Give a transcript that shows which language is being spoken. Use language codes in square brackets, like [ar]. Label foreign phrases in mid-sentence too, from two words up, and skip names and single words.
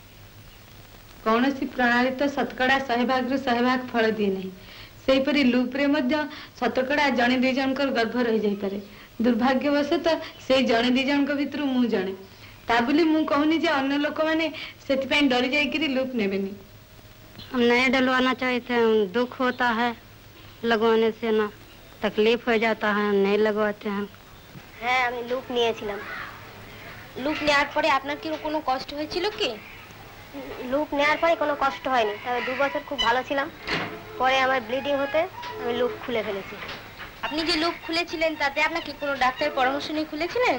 [or] କୌଣସି ପ୍ରଣାଳୀ ତ ଶତକଡ଼ା 100%ରୁ 100% ଫଳ ଦିଏ ନାହିଁ। ସେହିପରି ଲୁପ୍ରେ ମଧ୍ୟ ଶତକଡ଼ା ଜଣେ 2 ଜଣଙ୍କର ଗର୍ଭ ରହିଯାଇପାରେ। ଦୁର୍ଭାଗ୍ୟବଶତଃ ସେଇ ଜଣେ 2 ଜଣଙ୍କ ଭିତରୁ ମୁଁ ଜଣେ। ତା ବୋଲି ମୁଁ କହୁନି ଯେ ଅନ୍ୟ ଲୋକମାନେ ସେଥିପାଇଁ ଡରି ଯାଇକିରି ଲୁପ୍ ନେବେନି। [hi] हम नहीं डलवाना चाहते हैं, दुख होता है लगवाने से, ना तकलीफ हो जाता है, हम नहीं लगवाते हैं। [bn] হ্যাঁ আমি লুপ নিয়েছিলাম। লুপ নেওয়ার পরে আপনার কি কোনো কষ্ট হয়েছিল কি? লুপ নেওয়ার পরে কোনো কষ্ট হয়নি, তবে 2 বছর খুব ভালো ছিলাম। পরে আমার ব্লিডিং হতে আমি লুপ খুলে ফেলেছি। আপনি যে লুপ খুলেছিলেন তাতে আপনাকে কোনো ডাক্তারের পরামর্শ নিয়ে খুলেছিলেন?